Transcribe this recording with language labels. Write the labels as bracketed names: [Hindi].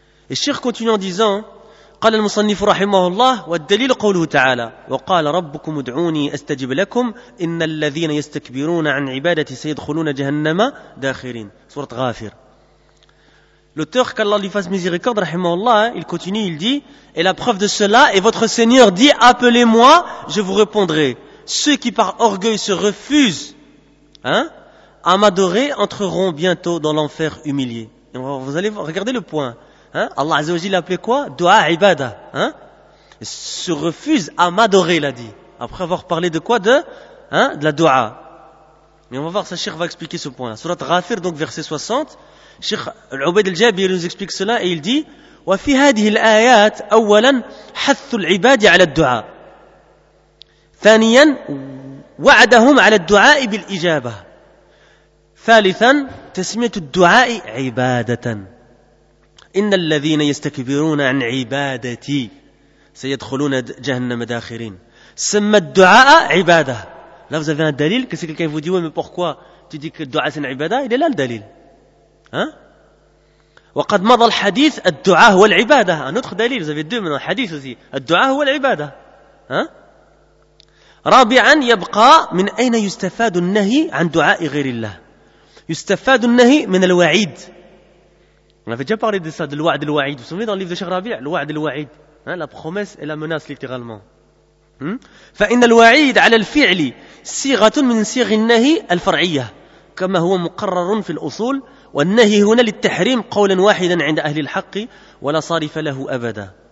[French] Et Cheikh continue en disant: [Arabic] قال المصنف رحمه الله والدليل قوله تعالى وقال ربكم ادعوني استجب لكم ان الذين يستكبرون عن عبادتي سيدخلون جهنم داخرين سوره غافر. [French] L'auteur, qu'Allah lui fasse miséricorde, [Arabic] رحمه الله, [French] il continue, il dit: et la preuve de cela est votre Seigneur dit: appelez-moi, je vous répondrai. Ceux qui par orgueil se refusent à m'adorer entreront bientôt dans l'enfer humilié. Vous allez regarder le point. Hein? Allah Azza wa Jalla l'appelait quoi? Dua ibada. Hein? Se refuse à m'adorer, il a dit. Après avoir parlé de quoi? De la dua. Mais on va voir, ça, Cheikh va expliquer ce point-là. Surat Ghafir, donc verset 60. Cheikh Al-Ubaid Al-Jabi nous explique cela et il dit: [Arabic] Wa fi hadhihi al-ayat, awwalan, hathu al-ibadi ala al-dua. Thaniyan, wa'adahum ala al-dua bil-ijaba. Thalithan, tasmiyatu al-dua ibadatan. إن الذين يستكبرون عن عبادتي سيدخلون جهنم داخرين. سمى الدعاء عبادة. [French] Là vous avez un dalil. Que si quelqu'un vous dit: oui, mais pourquoi tu dis que le dua c'est une ibada? Il est là le dalil. [Arabic] وقد مضى الحديث الدعاء هو العبادة. [French] Un autre dalil. Vous avez deux maintenant. Hadith aussi. [Arabic] الدعاء هو العبادة. رابعا يبقى من أين يستفاد النهي عن دعاء غير الله. يستفاد النهي من الوعيد. [French] On avait déjà parlé de ça, de l'ouad et l'ouaïd. Vous vous souvenez dans le livre de Cheikh Rabi', l'ouad et l'ouaïd. Hein, la promesse et la menace, littéralement. [Arabic] فَإِنَّ الْوَعِيدَ عَلَى الْفِعْلِ سِيغَةٌ مِنْ سِيغِ النَّهِي الْفَرْعِيَّةِ كَمَا هُوَ مُقَرَّرٌ فِي الْأُصُولِ وَالنَّهِي هُنَا لِلْتَحْرِيمِ قَوْلًا وَاحِدًا عِنْدَ أَهْلِ الْحَقِّ وَلَا صَارِفَ لَهُ أَبَدًا.